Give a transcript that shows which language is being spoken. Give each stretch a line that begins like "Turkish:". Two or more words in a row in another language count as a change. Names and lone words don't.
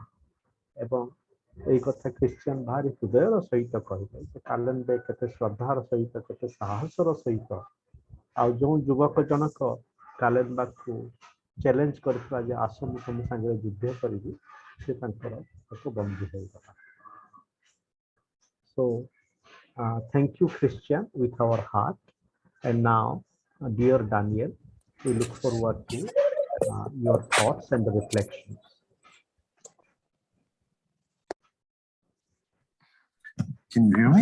Odia: ଏବଂ ଏଇ କଥା ଖ୍ରୀଷ୍ଟିଆନ ଭାରି ହୃଦୟର ସହିତ କହିଲେ ଯେ କାଲେନବର୍ଗ କେତେ ଶ୍ରଦ୍ଧାର ସହିତ, କେତେ ସାହସର ସହିତ, ଆଉ ଯେଉଁ ଯୁବକ ଜଣକ କାଲେନବର୍ଗକୁ ଚ୍ୟାଲେଞ୍ଜ କରିଥିଲା ଯେ ଆସ ମୁଁ ତମ ସାଙ୍ଗରେ ଯୁଦ୍ଧ କରିବି, ସେ ତାଙ୍କର ଏକ ବନ୍ଦୀ ହେଇଗଲା।
English: So thank you, Christian, with our heart. And now, dear Daniel, we look forward to your thoughts and reflections. Can you hear me?